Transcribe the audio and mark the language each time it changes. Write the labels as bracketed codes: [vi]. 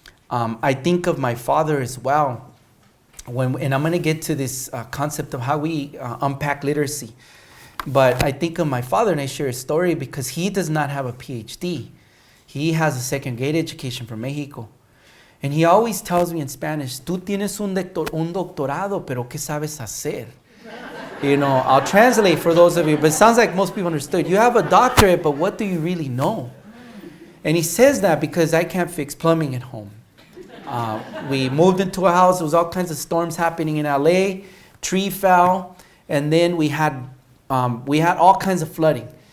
[en] I think of my father as well, and I'm going to get to this concept of how we unpack literacy. But I think of my father, and I share a story because he does not have a PhD. He has a second grade education from Mexico. And he always tells me in Spanish, [es] tú tienes un doctorado, pero ¿qué sabes hacer? [en] You know, I'll translate for those of you, but it sounds like most people understood. You have a doctorate, but what do you really know? And he says that because I can't fix plumbing at home. We moved into a house, there was all kinds of storms happening in LA, tree fell, and then we had all kinds of flooding.